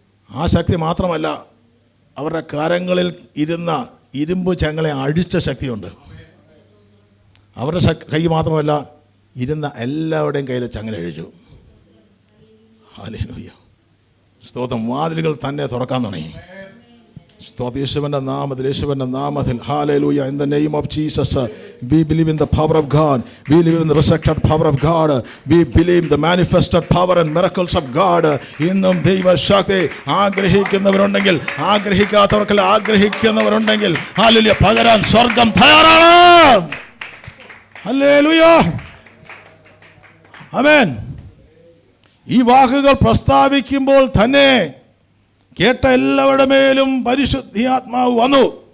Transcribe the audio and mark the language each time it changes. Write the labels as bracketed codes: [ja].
[ml] ആ ശക്തി മാത്രമല്ല, അവരുടെ കരങ്ങളിൽ ഇരുന്ന ഇരുമ്പ് ചങ്ങലെ അഴിച്ച ശക്തിയുണ്ട്. അവരുടെ കൈ മാത്രമല്ല, ഇരുന്ന എല്ലാവരുടെയും കയ്യിൽ ചങ്ങല അഴിച്ചു. ഹല്ലേലൂയ, സ്തോത്രം. വാതിലുകൾ തന്നെ തുറക്കാൻ തുടങ്ങി. യേശുവിൻ്റെ നാമത്തിൽ hallelujah. [en] In the name of Jesus, we believe in the power of God. We believe in the resurrected power of God. We believe the manifested power and miracles of God. [ml] ഇന്നും ദൈവശക്തി ആഗ്രഹിക്കുന്നവരുണ്ടെങ്കിൽ, ആഗ്രഹിക്കാത്തവർക്കല്ല ആഗ്രഹിക്കുന്നവരുണ്ടെങ്കിൽ, hallelujah, പകരാൻ സ്വർഗം തയ്യാറാണ്. hallelujah, ആമേൻ. ഈ വാക്കുകൾ പ്രസ്താവിക്കുമ്പോൾ തന്നെ കേട്ട എല്ലാവരുടെ മേലും പരിശുദ്ധാത്മാവ് വന്നു.